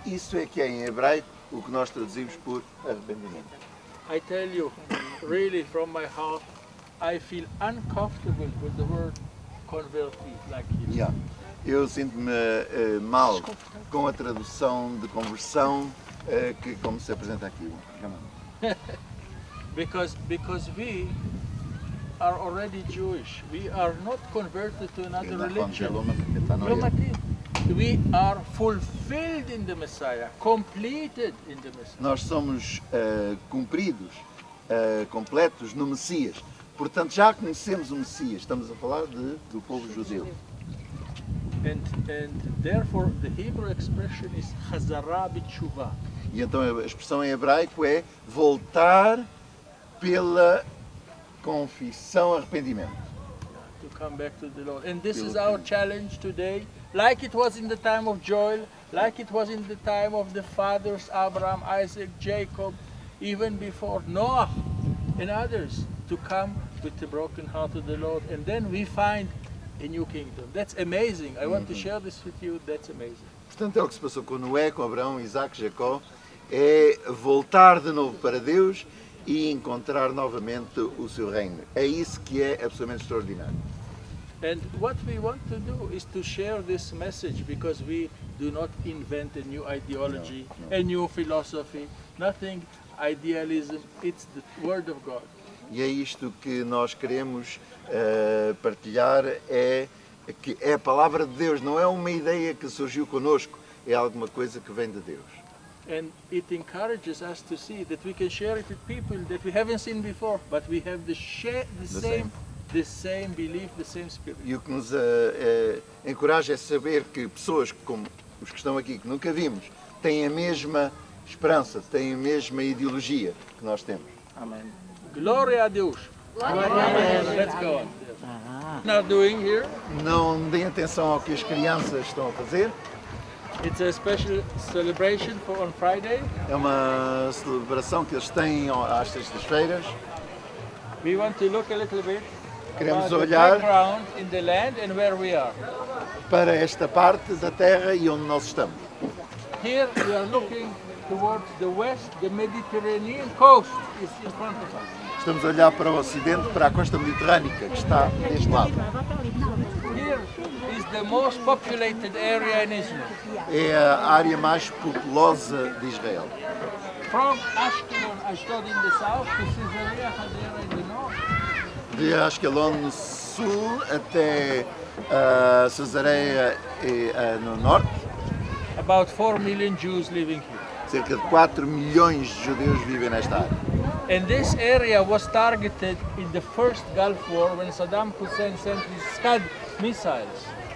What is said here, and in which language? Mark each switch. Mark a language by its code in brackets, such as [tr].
[pt] Isso é que é em hebraico o que nós traduzimos por arrependimento. [en] I tell you, really from my heart, I feel uncomfortable with the word converted like you. Yeah. [pt] Eu sinto-me mal com a tradução de conversão que como se apresenta aqui. [en] Because we are already Jewish. We are not converted to another religion. [he] לא מתאים. [en] We are fulfilled in the Messiah, completed in the Messiah. [pt] Nós somos cumpridos, completos no Messias. Portanto, já conhecemos o Messias. Estamos a falar do povo judeu. [en] And therefore the Hebrew expression is chazara b'tshuva. [pt] E então a expressão em hebraico é voltar pela confissão, arrependimento. [en] To come back to the Lord. And this is our challenge today, like it was in the time of Joel, like it was in the time of the fathers Abraham, Isaac, Jacob, even before Noah and others, to come with the broken heart to the Lord. And then we find a new kingdom. That's amazing. I want to share this with you. That's amazing. [pt] Portanto, é o que se passou com Noé, com Abraão, Isaac, Jacó é voltar de novo para Deus e encontrar novamente o seu reino. É isso que é absolutamente extraordinário. [en] And what we want to do is to share this message, because we do not invent a new ideology, a new philosophy, nothing idealism, it's the Word of God. [pt] E é isto que nós queremos partilhar, é que é a palavra de Deus, não é uma ideia que surgiu connosco, é alguma coisa que vem de Deus. [en] And it encourages us to see that we can share it with people that we haven't seen before, but we have the same belief, the same spirit. [pt] E o que nos encoraja é saber que pessoas como os que estão aqui, que nunca vimos, têm a mesma esperança, têm a mesma ideologia que nós temos. [en] Amen. [pt] Glória a Deus. [en] Amen. Let's go on. Now doing here, [pt] Não deem atenção ao que as crianças estão a fazer. [en] it's a special celebration for on Friday. [pt] É uma celebração que eles têm às sextas-feiras. [en] We want to look a little bit [pt] Queremos [en] about the [pt] olhar [en] background in the land and where we are. [pt] para esta parte da terra e onde nós estamos. [en] Here we are looking towards the west, the Mediterranean coast is in front of us. [pt] Estamos a olhar para o ocidente, para a costa mediterrânica, que está deste lado. [en] Here is the most populated area in Israel. [pt] É a área mais populosa de Israel. [en] From Ashkelon, Ashdod in the south to Caesarea Hadera in the north. [pt] De Ascalon no sul até Cesareia no norte. [en] About 4 million Jews living here. [pt] Cerca de 4 milhões de judeus vivem nesta área. [en] And this area was targeted in the first Gulf War when Saddam Hussein sent his Scud missiles.